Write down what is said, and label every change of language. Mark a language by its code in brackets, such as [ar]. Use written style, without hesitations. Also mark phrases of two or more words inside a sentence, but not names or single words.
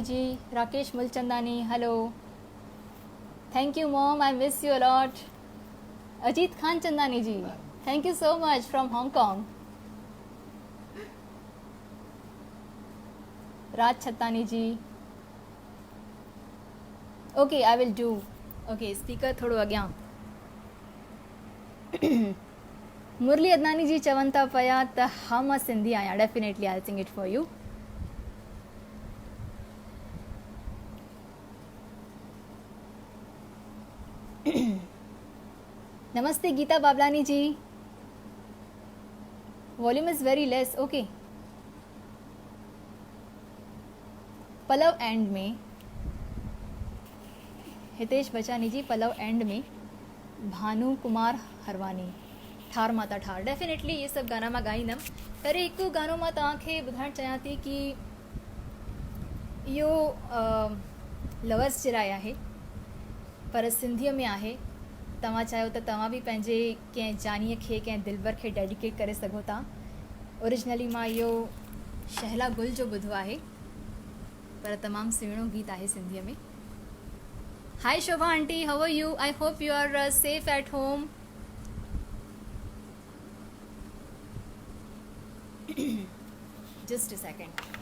[sd] जी, राकेश मुलचंदानी, हेलो, [en] Thank you mom, I miss you a lot. [sd] अजीत खान चंदानी जी, [en] Thank you so much from Hong Kong. [sd] राज छत्तानी जी, [en] Okay I will do. okay speaker [sd] थोड़ो अॻियां. मुरली अदनानी जी चवनि था पिया त हा मां सिंधी आहियां. [en] Definitely I sing it for you. [sd] नमस्ते गीता बाबलानी जी. [en] Volume is very less. Okay. [sd] पलव एंड में हितेश बचानी जी, पलव एंड में भानु कुमार हरवानी, ठार माता ठार. डेफिनेटली ये सभु गाना मां ॻाईंदमि. पहिरीं हिकु गानो मां तव्हांखे ॿुधाइणु चाहियां थी कि इहो लवर्स जे लाइ आहे पर सिंधीअ में आहे. तव्हां चाहियो त तव्हां बि पंहिंजे कंहिं जानीअ खे कंहिं दिलबर खे डेडिकेट करे सघो था. ओरिजिनली मां इहो शहला गुल जो ॿुधो आहे पर तमामु सुहिणो गीत आहे सिंधीअ में. [en] Hi Shobha aunty, How are you? I hope you are safe at home. Just a second.